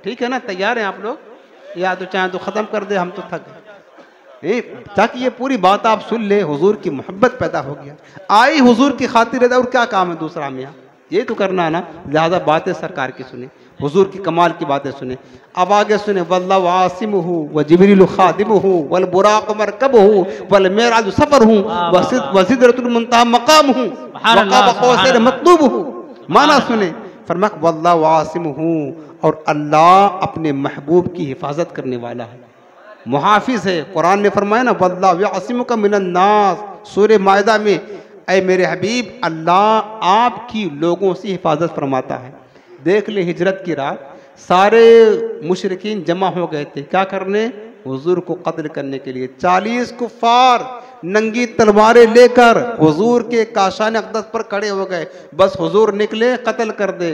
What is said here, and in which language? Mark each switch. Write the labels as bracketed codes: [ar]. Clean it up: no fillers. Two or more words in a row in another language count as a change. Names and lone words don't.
[hi] ठीक है ना, तैयार हैं आप लोग? या तो चाहे तो ख़त्म कर दे, हम तो थक गए, ताकि ये पूरी बात आप सुन ले, हुजूर की मोहब्बत पैदा हो गया, आई हुजूर की खातिर है, और क्या काम है दूसरा में, ये तो करना है ना। लिहाजा बातें सरकार की सुने, हुजूर की कमाल की बातें सुने। अब आगे सुने, [ar] والله عاصمه وجبريل خادمه والبراق مركبه والمعراج سفره وسدرة المنتهى مقامه وقاب قوسين مطلوبه. [hi] माना सुने, फरमाया [ar] والله عاصمه, [hi] और अल्लाह अपने महबूब की हिफाजत करने वाला है, मुहाफिज है। कुरान ने फरमाया ना, [ar] والله يعصمك من الناس, [hi] सूरह माइदा में, ऐ मेरे हबीब अल्लाह आपकी लोगों से हिफाजत फरमाता है। देख ले, हिजरत की रात सारे मुशरिकीन जमा हो गए थे, क्या करने? हुजूर को कत्ल करने के लिए। 40 कुफ्फार नंगी तलवारें लेकर हुजूर के काशान अक़दस पर खड़े हो गए, बस हुजूर निकले कत्ल कर दे।